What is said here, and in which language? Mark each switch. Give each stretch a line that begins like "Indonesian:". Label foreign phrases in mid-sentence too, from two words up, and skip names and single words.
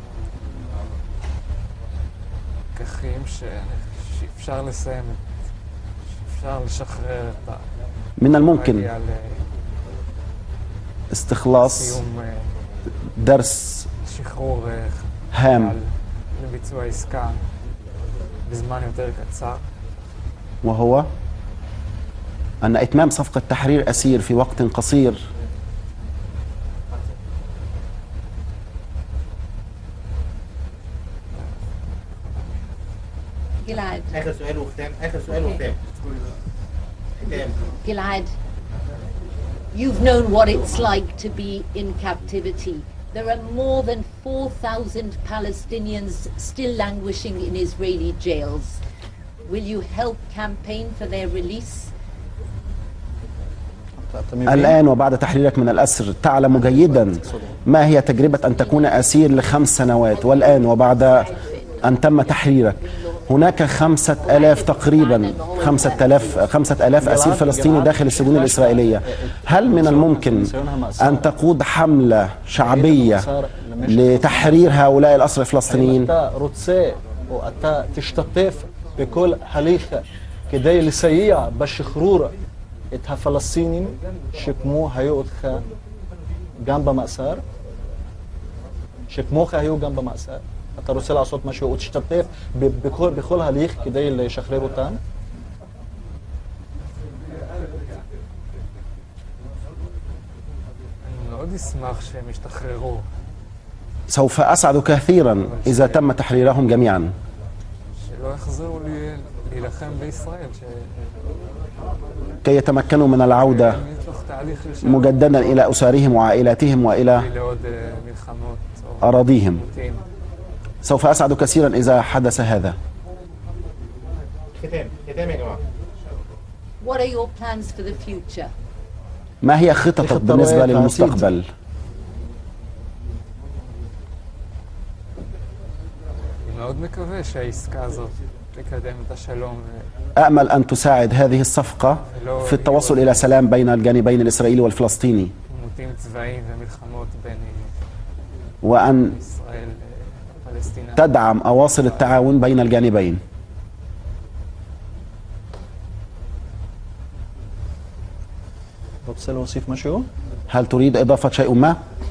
Arabic: من الممكن استخلاص درس هام، وهو أن إتمام صفقة تحرير أسير في وقت قصير جلعاد. آخر سؤال وختام.
English: Gilad, you've known what it's like to be in captivity. There are more than 4,000 Palestinians still languishing in Israeli jails. Will you help campaign for their release?
Arabic: الآن وبعد تحريرك من الأسر تعلم جيدا ما هي تجربة أن تكون أسير ل5 سنوات، والآن وبعد أن تم تحريرك هناك 5,000 تقريبا 5,000 أسير فلسطيني داخل السجون الإسرائيلية. هل من الممكن أن تقود حملة شعبية لتحرير هؤلاء الأسرى الفلسطينيين؟
Hebrew: ואתה תשתתף בכל הליך כדי לסייע בשחרור את הפלסטינים שכמו היו אותך גם במאסר, שכמוך היו גם במאסר. אתה רוצה לעשות משהו ותשתתף בכל הליך כדי לשחרר אותם? אני מאוד אשמח שהם ישתחררו.
Arabic: سوف أسعد كثيرا إذا تم تحريرهم جميعا.
Hebrew: שלא יחזרו להילחם בישראל.
Arabic: كي يتمكنوا من العودة مجددا إلى أسرهم وعائلاتهم وإلى أراضيهم. سوف أسعد كثيرا إذا حدث هذا. ختام يا جماعة.
English: What are your plans for the future?
Arabic: ما هي خططك بالنسبة للمستقبل؟
Hebrew: מאוד מקווה שהעסקה הזאת תקדם את השלום.
Arabic: أأمل أن تساعد هذه الصفقة في التوصل إلى سلام بين الجانبين الإسرائيلي والفلسطيني، وأن تدعم أواصر التعاون بين الجانبين.
Hebrew: רוצה להוסיף משהו?
Arabic: هل تريد إضافة شيء ما؟